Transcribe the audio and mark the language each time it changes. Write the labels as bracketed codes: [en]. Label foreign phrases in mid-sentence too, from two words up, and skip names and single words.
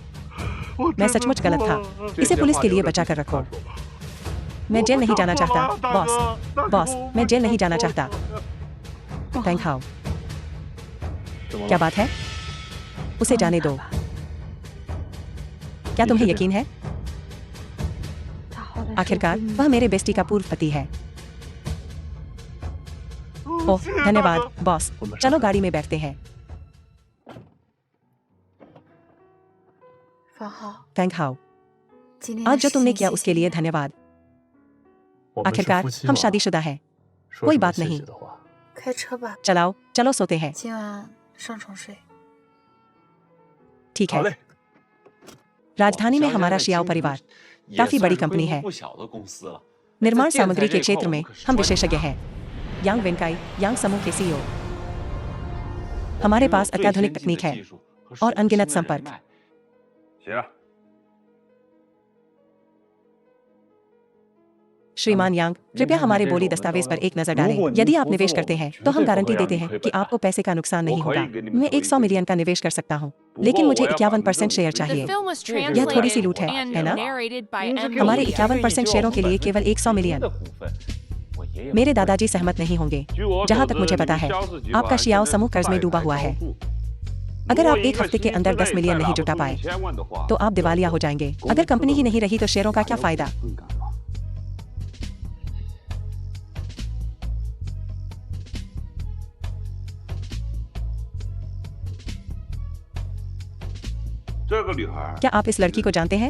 [hi] मैं सचमुच गलत था। इसे पुलिस के लिए बचा कर रखो। मैं जेल नहीं जाना चाहता बॉस। बॉस, मैं जेल नहीं जाना चाहता। फैंग खाओ। क्या बात है? उसे जाने दो। क्या तुम्हें यकीन है? [zh] 他好歹是 [hi] आखिरकार [zh] 闺蜜 [hi] वह मेरे बेस्टी का पूर्व पति है। ओह, धन्यवाद बॉस। चलो गाड़ी में बैठते हैं। [zh] 方浩， [hi] फैंग खाओ। [zh] 今天 [hi] आज जो [zh] 的 [hi] तुमने [zh] 事情 [hi] किया [zh] 谢 [hi] उसके [zh] 谢 [hi] लिए [zh] 你 [hi] धन्यवाद। [zh] 我们是 [hi] आखिरकार [zh] 夫妻 [hi] हम [zh] 嘛 [hi] शादीशुदा हैं। [zh] 说 [hi] कोई [zh] 什么 [hi] बात [zh] 谢 [hi] नहीं। [zh] 谢的话。开车吧， [hi] चलाओ, चलो सोते हैं। [zh] 今晚上床睡。 [hi] ठीक [zh] 好 [hi] है। [zh] 嘞， [hi] राजधानी में हमारा शियाओ परिवार काफी बड़ी कंपनी है। [zh] 不小的公司了。 [hi] निर्माण [zh] 在建材 [hi] सामग्री [zh] 这 [hi] के [zh] 一块 [hi] क्षेत्र [zh] 我 [hi] में [zh] 们可是 [hi] हम [zh] 专 [hi] विशेषज्ञ [zh] 家 [hi] हैं। यांग वेंकाई यांग समूह के सीईओ। हमारे पास अत्याधुनिक तकनीक है और अनगिनत संपर्क। [zh] 行， [hi] श्रीमान यांग, कृपया हमारे बोली दस्तावेज पर एक नजर डालें। यदि आप निवेश करते हैं तो हम गारंटी देते हैं कि आपको पैसे का नुकसान नहीं होगा। मैं 100 मिलियन का निवेश कर सकता हूँ, लेकिन मुझे 51% शेयर [en] The [hi] चाहिए। [en] film was [hi] यह थोड़ी सी [en] translated [hi] लूट है [en] and [hi] ना? [en] narrated by M. [hi] हमारे [en] Lee. [hi] 51% शेयरों के लिए केवल 100 मिलियन। मेरे दादाजी सहमत नहीं होंगे। जहां तक मुझे पता है, आपका शियाओ समूह कर्ज में डूबा हुआ है। अगर आप एक हफ्ते के अंदर 10 मिलियन नहीं जुटा पाए तो आप दिवालिया हो जाएंगे। अगर कंपनी ही नहीं रही तो शेयरों का क्या फायदा? क्या आप इस लड़की को जानते हैं?